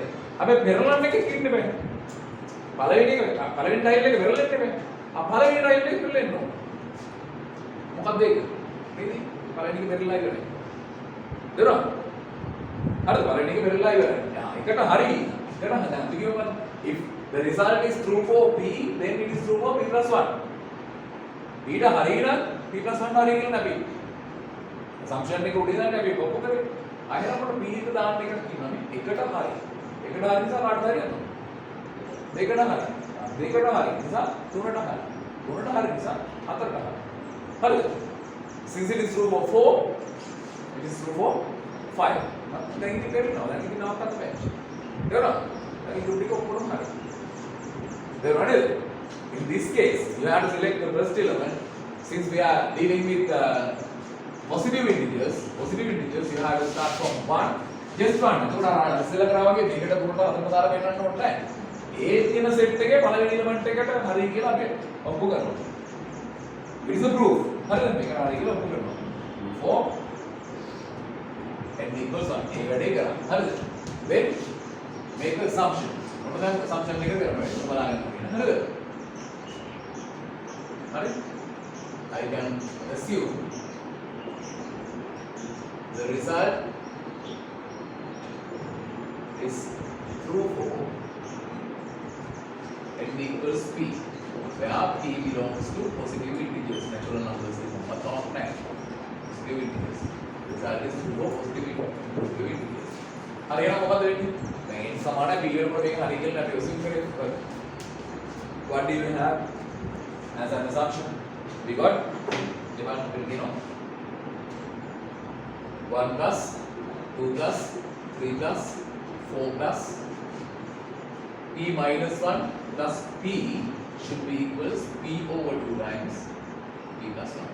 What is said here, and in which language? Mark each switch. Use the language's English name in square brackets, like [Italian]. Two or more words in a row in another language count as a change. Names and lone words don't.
[Sinhala] හැබැයි පෙරලන්න එකක් ඉන්න බෑ. පළවෙනි ටයිල් එක පෙරලෙන්න බෑ. පළවෙනි ටයිල් එක පෙරලෙන්න ඕන. මොකක්ද ඒක? නේද? පළවෙනි එක පෙරලලා ඉවරයි. දරුවා. හරිද? පළවෙනි එක පෙරලලා ඉවරයි. එකට හරි. එකට දැන් කිව්වම [English] if the result is true for p then it is true for p + 1. [Sinhala] p ට හරි නම් p + 1 හරි කියලා අපි assumption එක උඩින් දාන්න අපි කොප්පු කරේ. අයින් අපිට p එක දාන්න එකක් තියෙනවා නේ. එකට හරි. එකට හරි නිසා කාටද හරියන්නේ? දෙකට හරි. දෙකට හරි නිසා තුනට හරි. තුනට හරි නිසා හතරට හරි. හරිද? [English] Since it is true for 4, it is true for 5. [Sinhala] දැන් ඉතින් කරනවා. දැන් ඉතින් නවත්තන්න බෑ. තේරුණා? දැන් ඉතින් ටික ඔක්කොම හරි. තේරුණාද? [English] In this case, you have to select the first element. Since we are dealing with positive integers, you have to start from 1. Just 1. [Sinhala] එතකොට අර ඉස්සෙල්ලා කරා වගේ දෙකට තුනට හතරට දාලා පෙන්නන්න ඕනේ නැහැ. ඒ තියෙන සෙට් එකේ පළවෙනි එලිමන්ට් එකට හරි කියලා අපි ඔප්පු කරනවා. [English] It is a proof. [Sinhala] හරිද? මේක හරි කියලා ඔප්පු කරනවා. [English] For n equals 1. [Sinhala] ඒ වැඩේ කරා. හරිද? [English] Then make an assumption. [Sinhala] මොකද assumption එක කරනවා. බලන්න. හරිද? හරි? [English] I can assume the result is true for n equals p, where p belongs to positive integers, natural numbers is not positive integers. Result is true for positive integers. [Sinhala] හරි එහෙනම් මොකද වෙන්නේ? දැන් n සමානයි p වලට මේක හරි කියලා අපි assume කරේ. [English] What do we have as an assumption? We got divided, you know, 1 plus 2 plus 3 plus 4 plus p minus 1 plus p should be equals p over 2 times p plus 1.